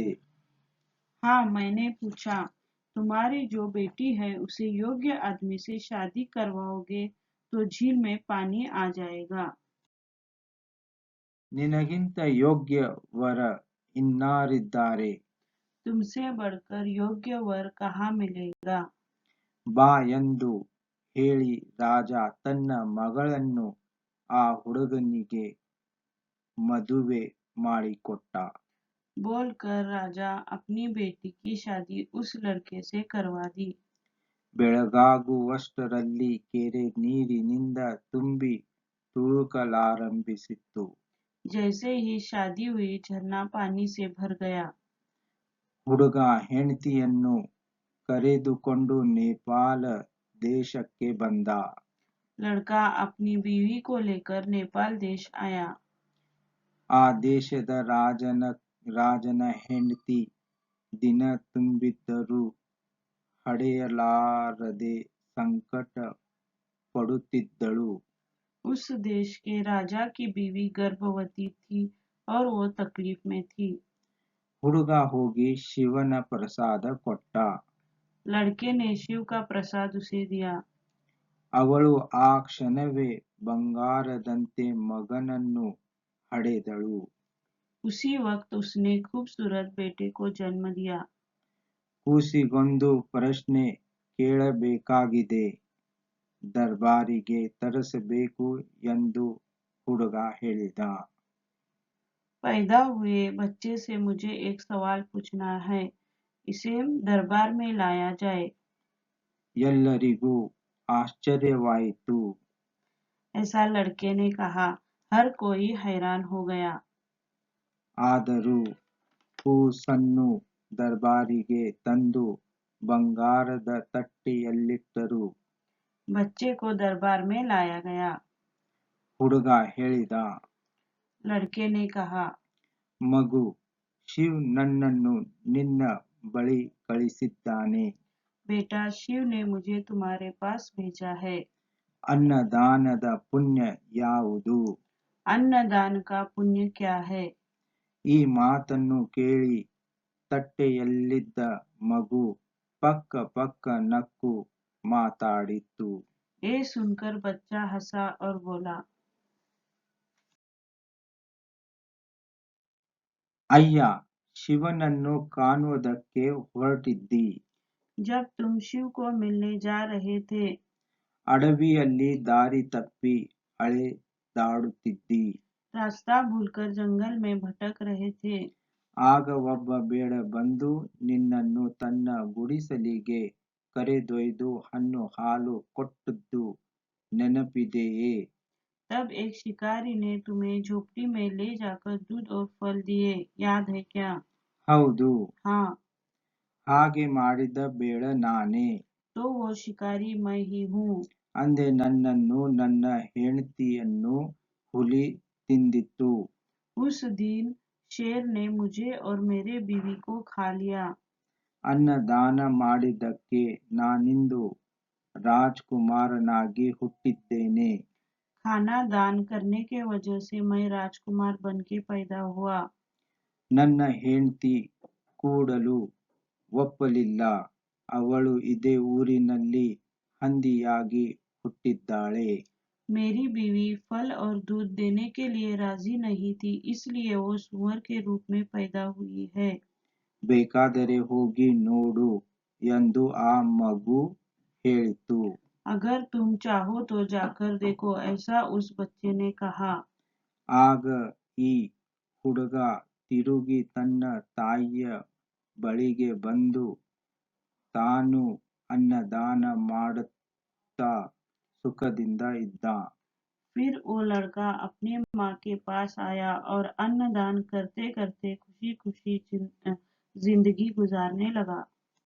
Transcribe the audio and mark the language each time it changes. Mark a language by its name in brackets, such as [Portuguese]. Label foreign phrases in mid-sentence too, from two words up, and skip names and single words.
[Hindi] हाँ, मैंने पूछा, तुम्हारी जो बेटी है उसे योग्य आदमी से शादी करवाओगे तो झील में पानी आ जाएगा। [Kannada] ನಿನಗಿಂತ ಯೋಗ್ಯ ವರ ಇನ್ನಾರಿದ್ದಾರೆ? [Hindi] तुमसे बढ़कर योग्य वर कहाँ मिलेगा? [Kannada] ಬಾ ಎಂದು ಹೇಳಿ ರಾಜ ತನ್ನ ಮಗಳನ್ನು ಆ ಹುಡುಗನಿಗೆ ಮದುವೆ ಮಾಡಿಕೊಟ್ಟ. [Hindi] बोलकर राजा अपनी बेटी की शादी उस लड़के से करवा दी। [Kannada] ಬೆಳಗಾಗುವಷ್ಟರಲ್ಲಿ ಕೆರೆ ನೀರಿನಿಂದ ತುಂಬಿ ತುಳುಕಲಾರಂಭಿಸಿತ್ತು. [Hindi] जैसे ही शादी हुई झरना पानी से भर गया। [Kannada] ಹುಡುಗ ಹೆಂಡತಿಯನ್ನು ಕರೆದುಕೊಂಡು ನೇಪಾಳ ದೇಶಕ್ಕೆ ಬಂದ. [Hindi] लड़का अपनी बीवी को लेकर नेपाल देश आया। [Kannada] ಆ ದೇಶದ ರಾಜನ ಹೆಂಡತಿ ದಿನ ತುಂಬಿದ್ದರೂ ಹಡೆಯಲಾರದೆ ಸಂಕಟ ಪಡುತ್ತಿದ್ದಳು. [Hindi] उस देश के राजा की बीवी गर्भवती थी और वो तकलीफ में थी। [Kannada] ಹುಡುಗ ಹೋಗಿ ಶಿವನ ಪ್ರಸಾದ ಕೊಟ್ಟ. [Hindi] लड़के ने शिव का प्रसाद उसे दिया। [Kannada] ಅವಳು ಆ ಕ್ಷಣವೇ ಬಂಗಾರದಂತೆ ಮಗನನ್ನು ಹಡೆದಳು. [Hindi] उसी वक्त उसने खूबसूरत बेटे को जन्म दिया। [Kannada] ಕೂಸಿಗೊಂದು ಪ್ರಶ್ನೆ ಕೇಳಬೇಕಾಗಿದೆ, ದರ್ಬಾರಿಗೆ ತರಿಸಬೇಕು ಎಂದು ಹುಡುಗ ಹೇಳಿದ. [Hindi] पैदा हुए बच्चे से मुझे एक सवाल पूछना है, इसे दरबार में लाया जाए। [Kannada] ಎಲ್ಲರಿಗೂ ಆಶ್ಚರ್ಯವಾಯಿತು. [Hindi] ऐसा लड़के ने कहा। हर कोई हैरान हो गया। [Kannada] ಆದರೂ ಕೂಸನ್ನು ದರ್ಬಾರಿಗೆ ತಂದು ಬಂಗಾರದ ತಟ್ಟೆಯಲ್ಲಿಟ್ಟರು. [Hindi] बच्चे को दरबार में लाया गया। [Kannada] ಹುಡುಗ ಹೇಳಿದ, [Hindi] लड़के ने कहा, [Kannada] ಮಗು, ಶಿವ್ ನನ್ನನ್ನು ನಿನ್ನ ಬಳಿ ಕಳಿಸಿದ್ದಾನೆ. [Hindi] बेटा, शिव ने मुझे तुम्हारे पास भेजा है। [Kannada] ಅನ್ನದಾನದ ಪುಣ್ಯ ಯಾವುದು? [Hindi] अन्नदान का पुण्य क्या है? [Kannada] ಈ ಮಾತನ್ನು ಕೇಳಿ ತಟ್ಟೆಯಲ್ಲಿದ್ದ ಮಗು ಪಕ್ಕ ಪಕ್ಕ ನಕ್ಕು ಮಾತಾಡಿತು. [Hindi] ये सुनकर बच्चा हंसा और बोला, [Kannada] ಅಯ್ಯ, ಶಿವನನ್ನು ಕಾಣುವುದಕ್ಕೆ ಹೊರಟಿದ್ದಿ. [Hindi] जब तुम शिव को मिलने जा रहे थे, [Kannada] ಅಡವಿಯಲ್ಲಿ ದಾರಿ ತಪ್ಪಿ ಅಲೆದಾಡುತ್ತಿದ್ದಿ. [Hindi] रास्ता भूलकर जंगल में भटक रहे थे। [Kannada] ಆಗ ಒಬ್ಬ ಬೇಡ ಬಂದು ನಿನ್ನನ್ನು ತನ್ನ ಗುಡಿಸಲಿಗೆ ಕರೆದೊಯ್ದು ಹಣ್ಣು ಹಾಲು ಕೊಟ್ಟದ್ದು ನೆನಪಿದೆಯೇ? [Hindi] तब एक शिकारी ने तुम्हें झोपड़ी में ले जाकर दूध और फल दिए, याद है क्या? [Kannada] ಹೌದು. [Hindi] हाँ, [Kannada] ಹಾಗೆ ಮಾಡಿದ ಬೇಡ ನಾನೇ [Hindi] तो वो शिकारी मैं ही हूँ। [Kannada] ಅಂದೆ. ನನ್ನನ್ನು ನನ್ನ ಹೆಂಡತಿಯನ್ನು ಹುಲಿ ತಿಂದಿತ್ತು. [Hindi] उस दिन शेर ने मुझे और मेरे बीवी को खा लिया। [Kannada] ಅನ್ನದಾನ ಮಾಡಿದ್ದಕ್ಕೆ ನಾನಿಂದು ರಾಜ್ಕುಮಾರನಾಗಿ ಹುಟ್ಟಿದ್ದೇನೆ. [Hindi] खाना दान करने के वजह से मैं राजकुमार बन के पैदा हुआ। [Kannada] ನನ್ನ ಹೆಂಡತಿ ಕೂಡಲು ಒಪ್ಪಲಿಲ್ಲ. ಅವಳು ಇದೇ ಊರಿನಲ್ಲಿ ಹಂದಿಯಾಗಿ ಹುಟ್ಟಿದ್ದಾಳೆ. [Hindi] मेरी बीवी फल और दूध देने के लिए राजी नहीं थी, इसलिए वो सुअर के रूप में पैदा हुई है। [Kannada] ಬೇಕಾದರೆ ಹೋಗಿ ನೋಡು ಎಂದು ಆ ಮಗು ಹೇಳಿತು. [Hindi] अगर तुम चाहो तो जाकर देखो, ऐसा उस बच्चे ने कहा। [Kannada] ಆಗ ಈ ಹುಡುಗ ತಿರುಗಿ ತನ್ನ ತಾಯಿಯ ಬಳಿಗೆ ಬಂದು ತಾನು ಅನ್ನದಾನ ಮಾಡುತ್ತಾ ಸುಖದಿಂದ ಇದ್ದ. [Hindi] फिर वो लड़का अपनी माँ के पास आया और अन्नदान करते करते खुशी खुशी जिंदगी गुजारने लगा।